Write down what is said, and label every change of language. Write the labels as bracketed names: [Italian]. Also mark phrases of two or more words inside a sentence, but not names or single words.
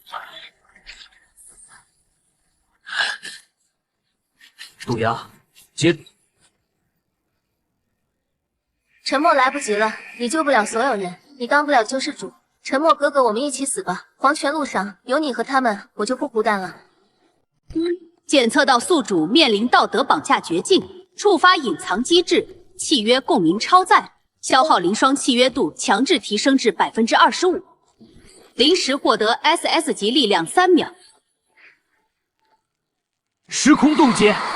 [Chinese] 渡鸦，接。沉默来不及了，你救不了所有人，你当不了救世主。沉默哥哥，我们一起死吧。黄泉路上有你和他们，我就不孤单了。检测到宿主面臨道德綁架絕境，觸發隱藏機制，契約共鳴超載，消耗靈霜契約度強制提升至 25%， 臨時獲得 SS 級力量3秒。時空凍結